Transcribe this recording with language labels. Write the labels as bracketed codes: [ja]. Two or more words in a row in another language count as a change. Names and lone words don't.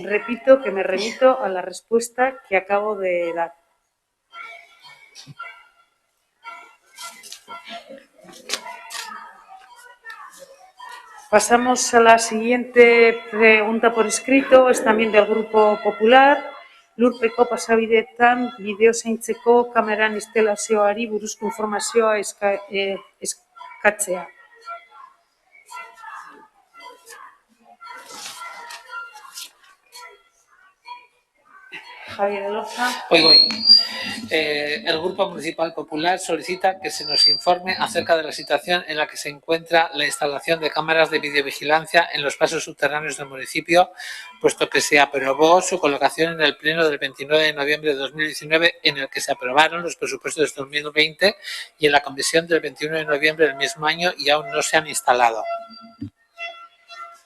[es] Repito que me remito a la respuesta que acabo de dar. Pasamos a la siguiente pregunta por escrito, es también del Grupo Popular. [eu] Lurpeko pasabideetan bideo zaintzeko kameran instalazioari buruzko informazioa eskatzea. Javier Elorza. [es] Voy. El Grupo Municipal Popular solicita que se nos informe acerca de la situación en la que se encuentra la instalación de cámaras de videovigilancia en los pasos subterráneos del municipio, puesto que se aprobó su colocación en el pleno del 29 de noviembre de 2019, en el que se aprobaron los presupuestos de 2020, y en la comisión del 21 de noviembre del mismo año, y aún no se han instalado.